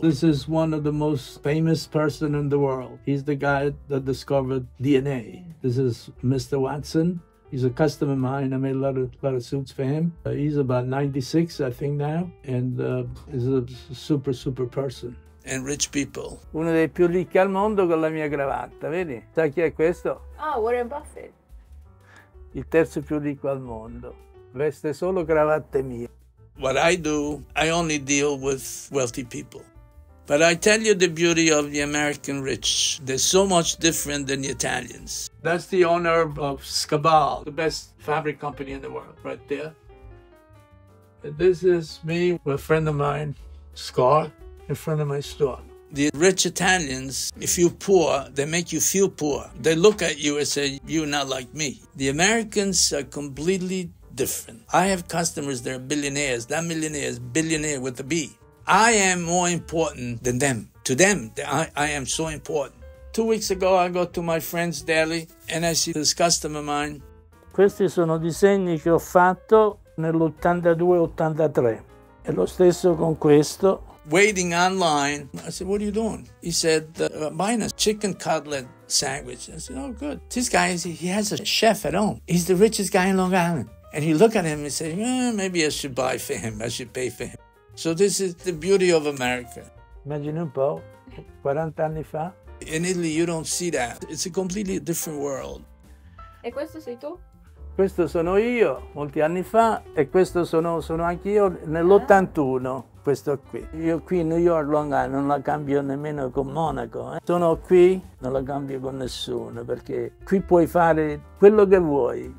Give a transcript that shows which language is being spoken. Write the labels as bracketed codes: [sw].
[en] This is one of the most famous person in the world. He's the guy that discovered DNA. This is Mr. Watson. He's a customer of mine. I made a lot of suits for him. He's about 96, I think now, and he's a super person. And rich people. [it] Uno dei più ricchi al mondo con la mia cravatta, vedi? Sai chi è questo? Ah, Warren Buffett. Il terzo più ricco al mondo. Veste solo cravatte mie. [en] What I do, I only deal with wealthy people. But I tell you the beauty of the American rich. They're so much different than the Italians. That's the owner of Scabal, the best fabric company in the world, right there. And this is me with a friend of mine, Scar, in front of my store. The rich Italians, if you're poor, they make you feel poor. They look at you and say, you're not like me. The Americans are completely different. I have customers that are billionaires. That millionaire is billionaire with a B. I am more important than them. To them, I am so important. 2 weeks ago, I go to my friend's deli and I see this customer of mine. [it] Questi sono disegni che ho fatto nell'82-83. È lo stesso con questo. [en] Waiting online, I said, what are you doing? He said, buying a chicken cutlet sandwich. I said, oh, good. This guy, he has a chef at home. He's the richest guy in Long Island. And he looked at him and said, maybe I should buy for him. I should pay for him. So this is the beauty of America. [it] Immagine un po', 40 anni fa. [en] In Italy, you don't see that. It's a completely different world. [it] E questo sei tu? Questo sono io, molti anni fa, e questo sono anche io nell'81. Questo qui. Io qui a New York, Long Island, non la cambio nemmeno con Monaco. Sono qui, non la cambio con nessuno, perché qui puoi fare quello che vuoi.